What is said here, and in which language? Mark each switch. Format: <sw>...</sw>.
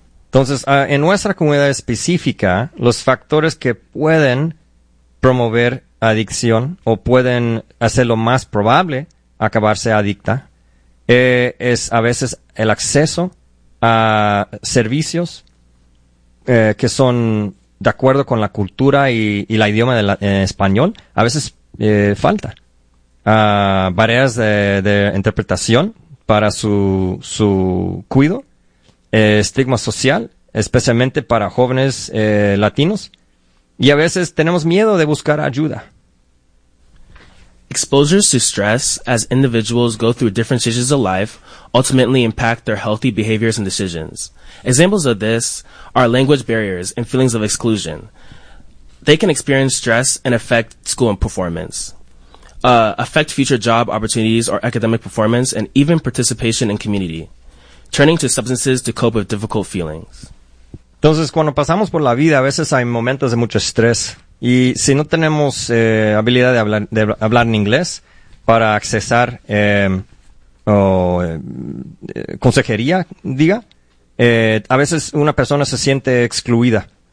<es>Entonces, en nuestra comunidad específica, los factores que pueden promover adicción o pueden hacerlo más probable acabarse adicta es a veces el acceso a servicios que son de acuerdo con la cultura y la idioma de español, a veces falta. Barreras de interpretación para su cuido, estigma social, especialmente para jóvenes latinos, y a veces tenemos miedo de buscar ayuda.</es> <en>Exposures to stress as individuals go through different stages of life ultimately impact their healthy behaviors and decisions. Examples of this are language barriers and feelings of exclusion. They can experience stress and affect school and performance, affect future job opportunities or academic performance, and even participation in community, turning to substances to cope with difficult feelings.</en> <es>Entonces, cuando pasamos por la vida, a veces hay momentos de mucho estrés. Y si no tenemos habilidad de hablar en inglés para accesar consejería, a veces una persona se siente excluida.</es>